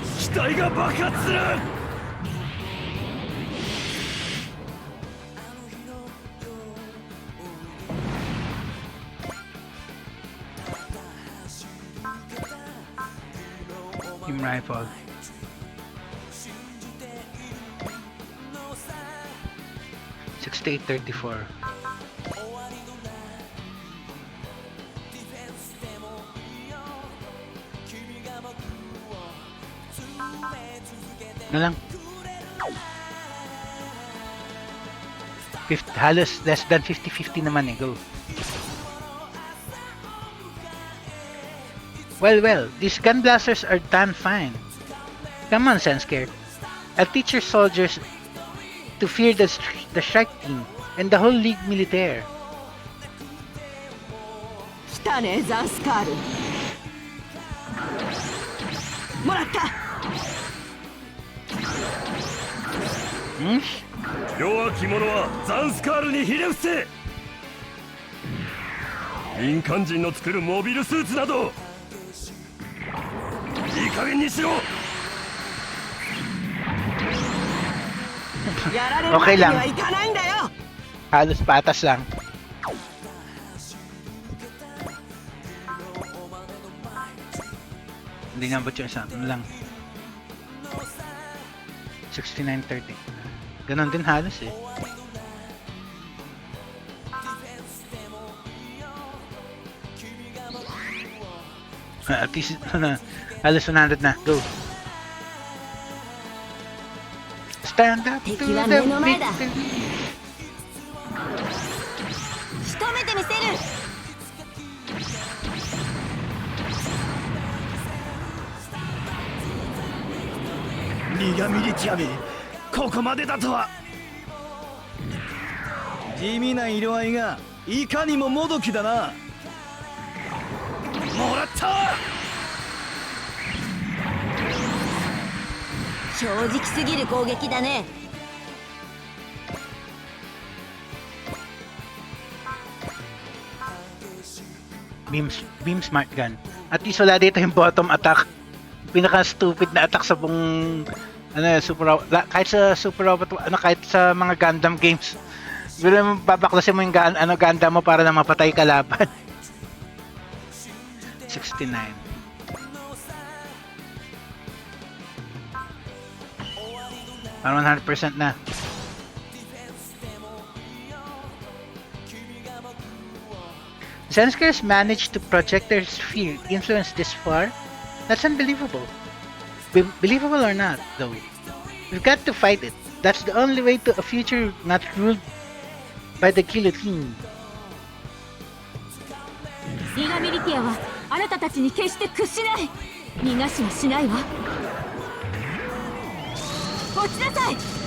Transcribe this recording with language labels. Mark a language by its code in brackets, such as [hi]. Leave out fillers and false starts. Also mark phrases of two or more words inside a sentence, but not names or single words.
[ja] 体が爆発する。 [en] Team Rifle. $68.34. [tl] Na lang. Halos [en] less than [tl] 50-50 naman eh. Go. [en] Well, these gun blasters are done fine. Come on, Sensker. I'll teach your soldiers to fear the strike team and the whole League Militaire. [ja] 来たねザンスカール。もらった。弱き者はザンスカールにひれ伏せ。民間人の作るモビルスーツなどいい加減にしろ。やられるわけにはいかないんだよ。 [tl] Halos patas lang. Hindi nabot yung isang lang. 69.30. Ganon din halos eh. [en] At least [tl] halos 100 na. Go. [en] Stand up to the victory. [ja] 仕留めてみせる。ニガミリティアめ、ここまでだとは。地味な色合いがいかにももどきだな。もらった。正直すぎる攻撃だね。 [en] Beam smart gun. At least [tl] wala dito yung [en] bottom attack. [tl] Pinaka stupid na attack sa buong kahit sa Super Robot, kahit sa mga Gundam games. Bila babaklasin mo yung Gundam mo para na mapatay kalaban. 69. Parang 100% na. [en] Zenskers managed to project their sphere influence this far? That's unbelievable. Believable or not, though. We've got to fight it. That's the only way to a future not ruled by the guillotine. [ja] リガミリティアはあなたたちに決して屈しない。逃がしはしないわ。落ちなさい。